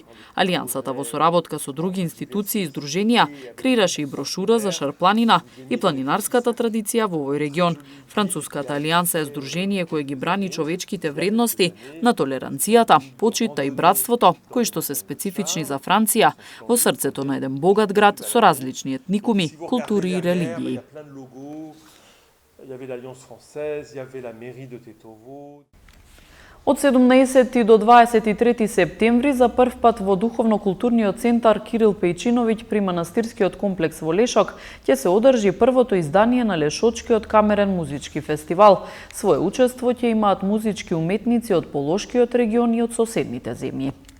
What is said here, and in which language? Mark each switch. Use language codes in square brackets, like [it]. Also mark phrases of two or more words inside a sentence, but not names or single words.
[mk] Алијансата во соработка со други институции и здруженија креираше и брошура за Шарпланина и планинарската традиција во овој регион. Француската алијанса е здружение кое ги брани човечките вредности на толеранцијата, почита и братството, кои што се специфични за Франција, во срцето на еден богат град со различни етникуми, култури и религии. [fr] Il y a plein de logos. Il y avait l'Alliance française, il y avait la mairie de Tetovo. [mk] Од 17 до 23 септември за прв пат во духовно-културниот центар Кирил Пејчиновиќ при манастирскиот комплекс во Лешок ќе се одржи првото издание на Лешочкиот камерен музички фестивал. Своје учество ќе имаат музички уметници од Полошкиот регион и од соседните земји.